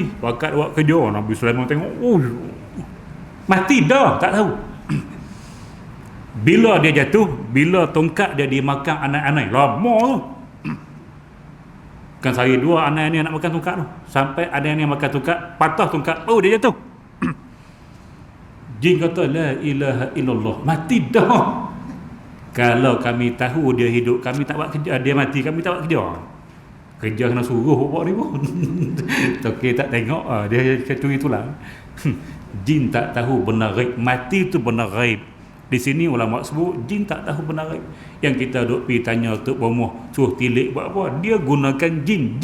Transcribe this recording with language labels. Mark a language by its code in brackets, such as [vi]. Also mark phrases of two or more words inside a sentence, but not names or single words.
[ms] Wakat buat kerja, Nabi Sulaiman tengok, mati dah, tak tahu. Bila dia jatuh, bila tongkat dia dimakan anak-anak, lama tu. Kan saya dua anak ni nak makan tongkat tu. Sampai ada yang makan tongkat, patah tongkat, dia jatuh. Jin kata, [ar] لا إله إلا الله, [ms] mati dah. Kalau kami tahu dia hidup, kami tak buat kerja. Dia mati, kami tak buat kerja. Kerja kena suruh buat ni pun. Okey, tak tengok, dia curi tulang. Jin tak tahu benda gaib. Mati tu benda gaib. Di sini ulama sebut jin tak tahu benda gaib. Yang kita duk pergi tanya Tok Bomoh suruh tilik buat apa, dia gunakan jin.